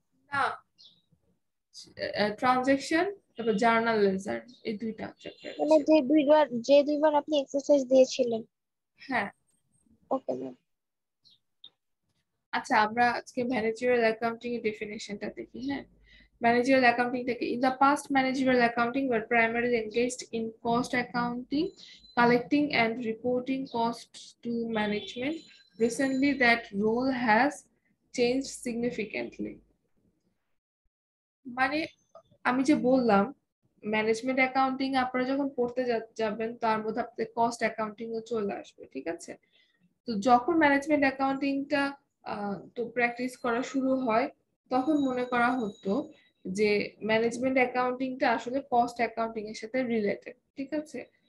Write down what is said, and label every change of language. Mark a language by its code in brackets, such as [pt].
[bn] না, ট্রানজেকশন তারপর journal laser, এই দুইটা চ্যাপ্টার মানে আছে। যে দুইবার আপনি এক্সারসাইজ দিয়েছিলেন। হ্যাঁ। Okay ma'am. আচ্ছা, আমরা আজকে ম্যানেজারিয়াল অ্যাকাউন্টিং এর ডেফিনেশনটা দেখি। [en] হ্যাঁ, managerial accounting থেকে in the past managerial accounting were primarily engaged in cost accounting, collecting and reporting costs to management. Recently that role has changed significantly. [bn] মানে আমি যে বললাম ম্যানেজমেন্ট অ্যাকাউন্টিং আপনারা যখন পড়তে যাবেন, তার মধ্যে আপনাদের কস্ট অ্যাকাউন্টিং ও চলে আসবে, ঠিক আছে? তো যখন ম্যানেজমেন্ট অ্যাকাউন্টিংটা তো প্র্যাকটিস করা শুরু হয়, তখন মনে করা হতো যে ম্যানেজমেন্ট অ্যাকাউন্টিংটা আসলে কস্ট অ্যাকাউন্টিং এর সাথে রিলেটেড, ঠিক আছে?